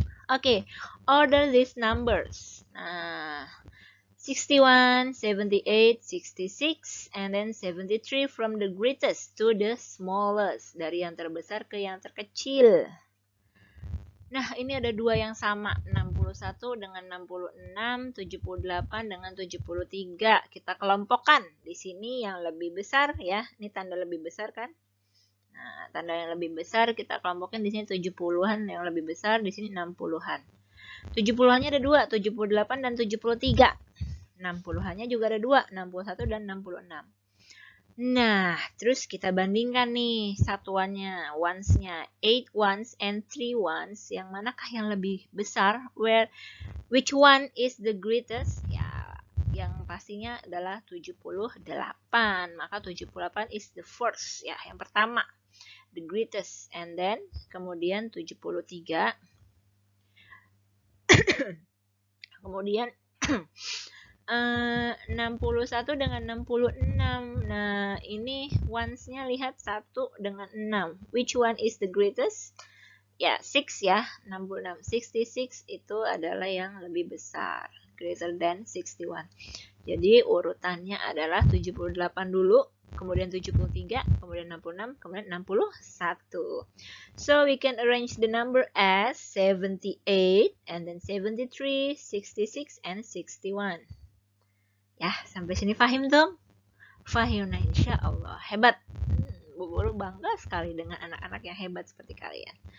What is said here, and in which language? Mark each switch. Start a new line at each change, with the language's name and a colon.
English: Okay, order these numbers. 61, 78, 66, and then 73 from the greatest to the smallest.
Indonesian: Dari yang terbesar ke yang terkecil. Nah, ini ada 2 yang sama. 61 dengan 66, 78 dengan 73. Kita kelompokkan. Di sini yang lebih besar ya. Ini tanda lebih besar kan? Nah, tanda yang lebih besar kita kelompokin di sini 70-an yang lebih besar, di sini 60-an. 70-annya ada 2, 78 dan 73. 60-annya juga ada 2, 61 dan 66. Nah, terus kita bandingkan nih satuannya, ones-nya.
English: 8 ones and 3 ones.
Indonesian: Yang manakah yang lebih besar?
English: Which one is the greatest?
Indonesian: Ya, yang pastinya adalah 78. Maka
English: 78 is the first,
Indonesian: ya, yang pertama.
English: the greatest. And then
Indonesian: kemudian 73. Kemudian 61 dengan 66. Nah, ini ones-nya lihat 1 dengan 6.
English: Which one is the greatest?
Indonesian: Ya, 6 ya, 66. 66 itu adalah yang lebih besar,
English: greater than 61.
Indonesian: Jadi urutannya adalah 78 dulu, kemudian 73, kemudian 66, kemudian 61.
English: So we can arrange the number as 78, and then 73, 66, and 61.
Indonesian: Ya, sampai sini paham dong? Paham, nah insya Allah. Hebat. Bu Guru bangga sekali dengan anak-anak yang hebat seperti kalian.